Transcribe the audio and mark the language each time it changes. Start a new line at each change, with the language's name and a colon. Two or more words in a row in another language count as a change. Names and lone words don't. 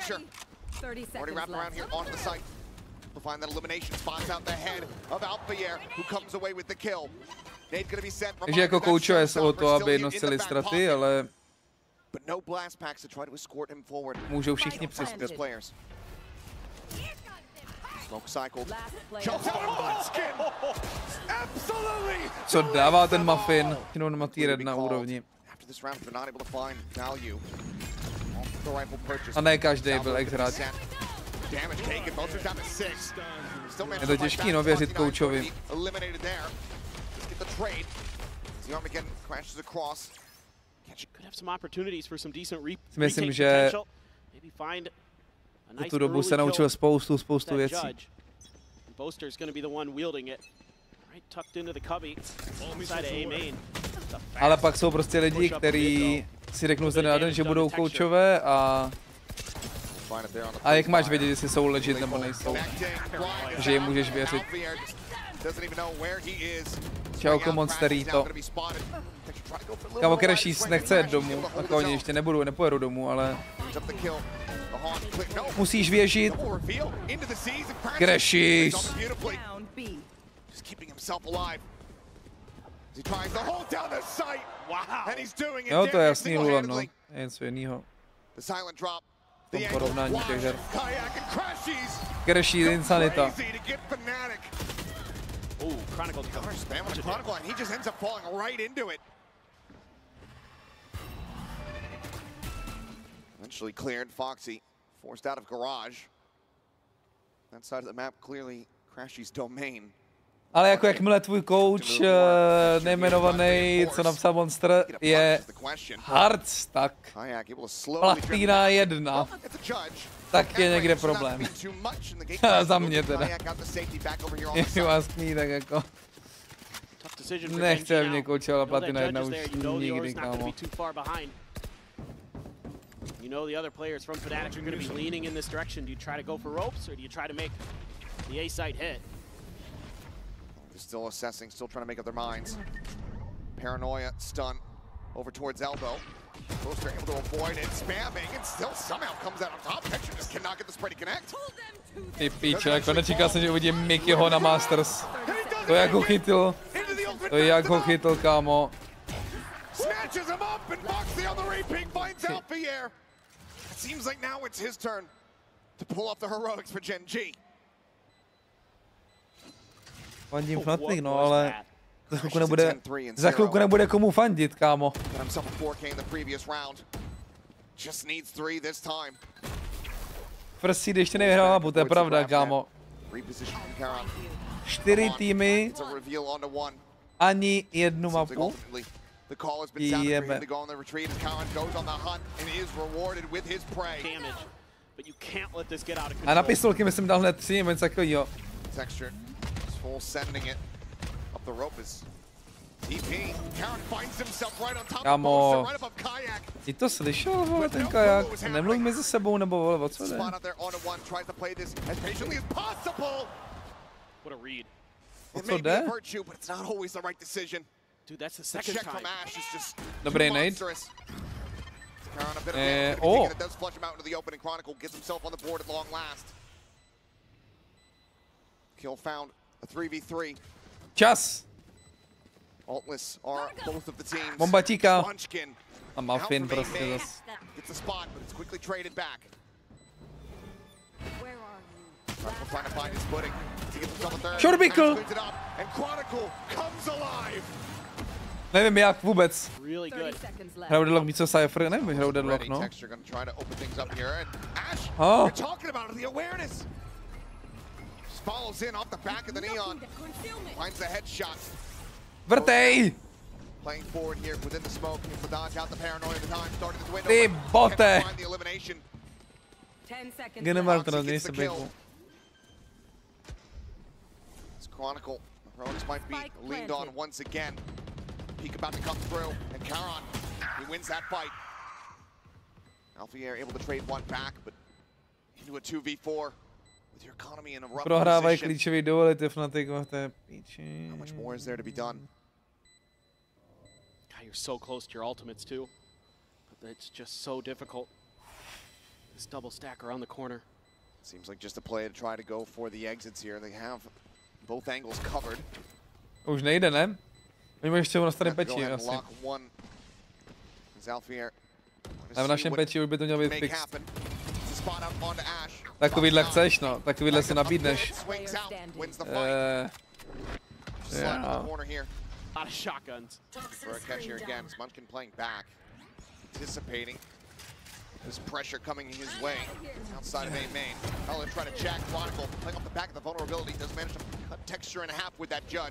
Czech: Takže jako koučuje se o to, aby nosili straty, ale můžou všichni přispět.
English: Smoke cycled. Last player. Jumps out of Munchkin! Absolutely!
Czech: Co dává ten Muffin? Jenom na tier 1 úrovni.
English: After this round, they're not able to find value. The rifle purchase.
Czech: A ne každý byl ex hráč.
English: Damage taken, Vulture's down to 6. Still managed
Czech: Je to
English: to fight
Czech: těžký,
English: back.
Czech: no, věřit
English: 29
Czech: koučovi.
English: eliminated there. Let's get the trade. The Armageddon crashes across. Could have some opportunities for some decent
Czech: Myslím,
English: retake
Czech: že
English: potential. Maybe find a
Czech: za
English: nice
Czech: tu dobu se
English: early
Czech: naučil
English: kill
Czech: spoustu
English: that
Czech: věcí.
English: judge. And Boaster's going to be the one wielding it. Right tucked into the cubby. Inside A main.
Czech: Ale pak jsou prostě lidi, kteří si řeknou ze dne na den, že budou koučové a jak máš vědět, jestli jsou legit nebo nejsou. Že jim můžeš věřit. Čauko Monsterito. Kámo, Crashies nechce jet domů, jako oni ještě nepojedou domů, ale musíš věřit. Crashies.
English: Down B. Just keeping himself alive. He tries to hold down the site. Wow. And he's doing it.
Czech: Jo, to je jasný
English: single-handedly.
Czech: Lulan, no. Je něco jiného.
English: The silent drop.
Czech: V tom
English: The
Czech: porovnání
English: angle
Czech: těch her.
English: flash. Kayak and Crashies.
Czech: Crashies insanita.
English: Crazy to get Fnatic. Ooh, Chronicle Counter spam with the Chronicle and he just ends up falling right into it. Eventually cleared. Foxy forced out of garage. That side of the map clearly Crashies' domain.
Czech: Ale jako jakmile tvůj coach nejmenovaný, co napsal Monster, je
English: hard stuck,
Czech: platina 1, tak je někde problém. Za mě teda. Jestli vás kní, tak jako nechce mě koučovat platina 1 už nikdy, kámo.
English: You know the other players from Fnatic are going to be leaning in this direction. Do you try to go for ropes or do you try to make the A site hit? They're still assessing, still trying to make up their minds. Paranoia, stun, over towards elbow. Boaster able to avoid it, spamming, and still somehow comes out on top. Texture just cannot get the spray to connect.
Czech: Ty píče, jako nečekal jsem, že uvidím Mickeyho na Masters. To jak ho chytil, kámo.
English: Snatches him up and blocks the other raping, finds Alfier. It seems like now it's his turn to pull off the heroics for Gen G.
Czech: Fandím Fnatic, no, ale za chvilku nebude komu fandit, kámo. First Seed ještě nevyhrál mapu, to je pravda, kámo. 4 týmy, ani jednu mapu. Jebe. A na pistolky myslím dal hned 3 nebo něco takovýho.
English: Full sending it up the rope is TP. Karan finds himself right on top of Boaster, right above Kayak.
Czech: Ty to slyšel, vole, ten Kaják? Nemluv mezi sebou, nebo vole, o co jde?
English: Spot out there on a one, tries to play this as patiently as possible. What a read. It may be a virtue, but it's not always the right decision. Dude, that's the The second check time. from Ash is just
Czech: Dobrý
English: too
Czech: nade.
English: monstrous. Karan a bit of damage, oh. it does flush him out into the open, and Chronicle gets himself on the board at long last. Kill found.
Czech: A 3v3. Čas!
English: Altless are both of the teams.
Czech: Bombatíka. Munchkin. A Muffin prostě zas.
English: Gets the spot, but it's quickly traded back. Where are you? Chronicle trying to find his footing. To get himself a third. Shortbickle. Cleans it up, and Chronicle comes alive.
Czech: Nevím jak vůbec.
English: Really 30 good. seconds left.
Czech: Hrajou Deadlock místo Cypher, nevím, hrajou Deadlock,
English: Ready,
Czech: no.
English: Texture gonna try to open things up here. And Ash, Oh. you're talking about it, the awareness. Just follows in off the back of the Neon. Finds the headshot.
Czech: Vrtej!
English: Playing forward here within the smoke. Able to dodge out the paranoia at the time. Started his window.
Czech: Ty
English: but
Czech: bote!
English: can't find the elimination. 10 seconds
Czech: Genemar
English: left.
Czech: to
English: Foxy
Czech: není
English: gets
Czech: se
English: the kill.
Czech: bejku.
English: It's Chronicle. Heroics might be Spike leaned on planted. once again. Peek about to come through. And Karan, he wins that fight. Alfier able to trade one back, but into a 2v4. With your economy in a rough
Czech: Prohrávají
English: position.
Czech: klíčový duelity Fnatic, to je píči.
English: How much more is there to be done? God, you're so close to your ultimates too. But it's just so difficult. This double stack around the corner. Seems like just a play to try to go for the exits here. They have both angles covered.
Czech: Už nejde, ne? Oni ještě na starém
English: Have to go
Czech: peči
English: ahead and
Czech: asi.
English: lock one. As Alfier
Czech: A v našem peči už by to mělo být
English: make
Czech: fix.
English: happen. It's a spot out onto Ash.
Czech: Takovýhle chceš, no. Takovýhle si nabídneš.
English: Swings out, wins the fight. Slide yeah. in the corner here. A lot of shotguns. For a catch here again. Munchkin playing back, anticipating this pressure coming his way outside of A main. Heller trying to jack Chronicle, playing off the back of the vulnerability, does manage to cut Texture in half with that judge.